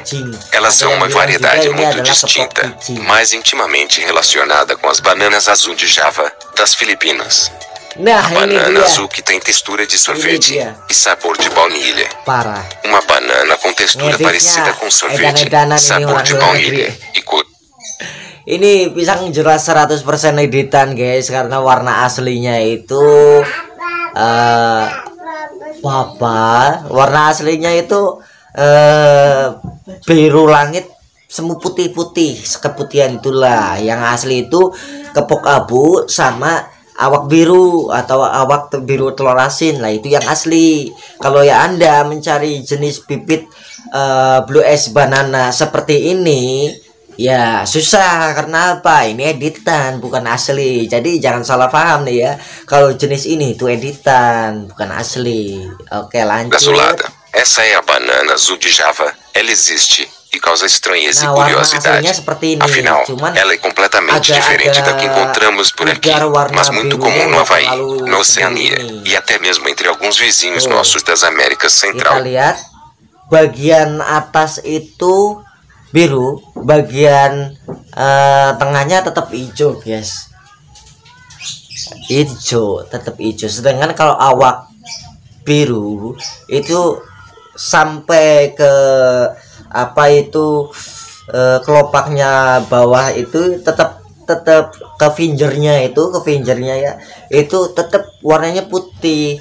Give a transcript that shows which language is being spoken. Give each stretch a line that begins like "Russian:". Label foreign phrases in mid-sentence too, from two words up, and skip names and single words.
Portuguese: Elas são uma variedade muito distinta, mais intimamente relacionada com as bananas azul de Java, das Filipinas. A banana azul que tem textura de sorvete e sabor de baunilha. Uma banana com textura parecida com sorvete, sabor de baunilha e cor.
Indonesian: Ini pisang jelas 100% editan guys, karena warna aslinya itu warna aslinya itu biru langit, semu putih-putih, keputihan itulah. Yang asli itu kepok abu sama awak biru atau awak biru telur asin lah, itu yang asli. Kalau ya Anda mencari jenis bibit
English: blue ash banana
Indonesian: seperti ini ya susah, karena apa? Ini editan bukan asli. Jadi jangan salah paham nih ya, kalau jenis ini itu editan bukan asli. Oke lanjut. Gasolada.
Portuguese: Essa é a banana azul de Java. Ela existe e causa estranheza e curiosidade. Afinal, ela é completamente diferente da que encontramos por aqui, mas muito comum no Havaí, na Oceania e até mesmo entre alguns vizinhos nossos das Américas Central.
Indonesian: Kita lihat bagian atas itu biru, bagian tengahnya tetap hijau guys, hijau, tetap hijau. Sedangkan kalau awak biru itu sampai ke apa itu kelopaknya bawah itu tetap ke fingernya ya, itu tetap warnanya putih.